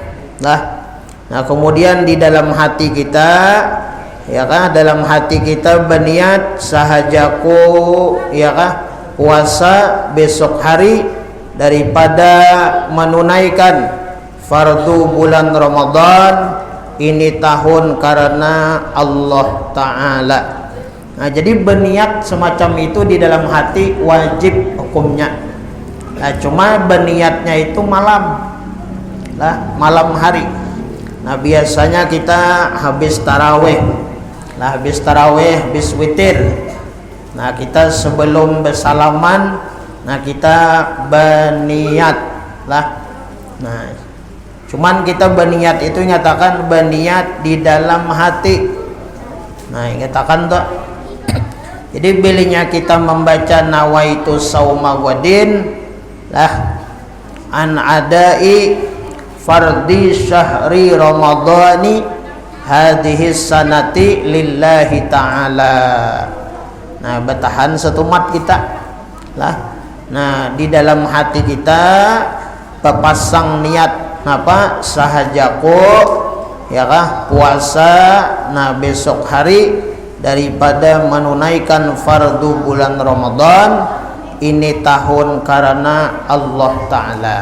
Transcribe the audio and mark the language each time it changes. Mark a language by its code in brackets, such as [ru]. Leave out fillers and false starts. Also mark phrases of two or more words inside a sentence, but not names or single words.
[bjn] Nah, kemudian di dalam hati kita, ya kan, dalam hati kita berniat sahajaku, ya kan, puasa besok hari daripada menunaikan fardu bulan Ramadan ini tahun karena Allah Ta'ala. Nah, jadi berniat semacam itu di dalam hati wajib hukumnya. Nah, cuma berniatnya itu malam. Malam hari. Nah, biasanya kita habis tarawih. Nah, habis tarawih, habis witir. Nah, kita sebelum bersalaman, nah, kita berniat lah. Nah, cuman kita berniat itu nyatakan berniat di dalam hati. Nah, nyatakan tuh. Jadi bilinya kita membaca [ar] نويت صوم غد لا عن أداء فرض شهر رمضان هذه السنة لله تعالى. [bjn] Nah, bertahan setumat kita lah. Nah, di dalam hati kita pepasang niat apa sahajaku, ya kah, puasa nah besok hari daripada menunaikan fardu bulan Ramadan ini tahun karena Allah Ta'ala.